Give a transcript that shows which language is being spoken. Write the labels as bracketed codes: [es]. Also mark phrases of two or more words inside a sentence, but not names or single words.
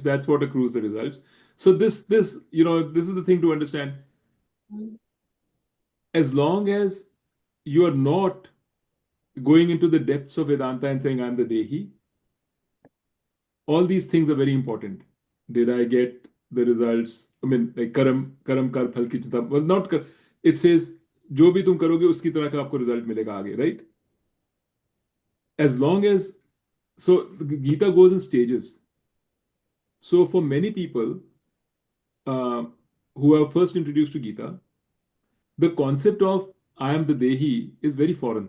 [en] That's what accrues the results. So this is the thing to understand. As long as you are not going into the depths of Vedanta and saying I'm the Dehi, all these things are very important. Did I get the results? I mean, like [hi] कर्म कर फल की चिंता. [en] Well, not kar, it says [hi] जो भी तुम करोगे उसकी तरह का आपको result मिलेगा आगे, [en] right? As long as Gita goes in stages. So for many people uh, who are first introduced to Gita, the concept of I am the Dehi is very foreign.